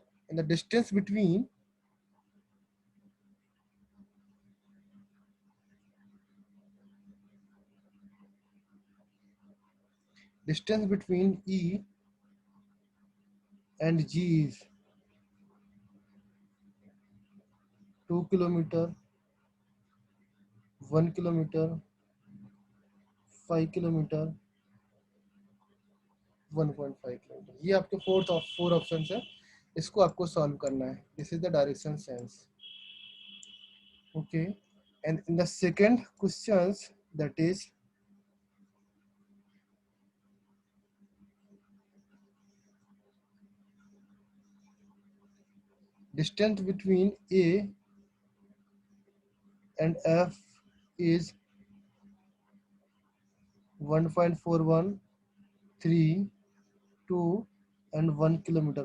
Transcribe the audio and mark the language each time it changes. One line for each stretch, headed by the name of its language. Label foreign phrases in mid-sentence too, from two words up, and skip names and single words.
English: in the distance between E and G is 2 kilometer, 1 kilometer, 5 kilometer, 1.5 किलोमीटर.
Hindi: ये आपके
English: four option
Hindi: है. इसको आपको सॉल्व करना है.
English: this is the direction sense. okay, and in the second questions, that is distance between A and F is 1.41, 3, 2 and 1 kilometer.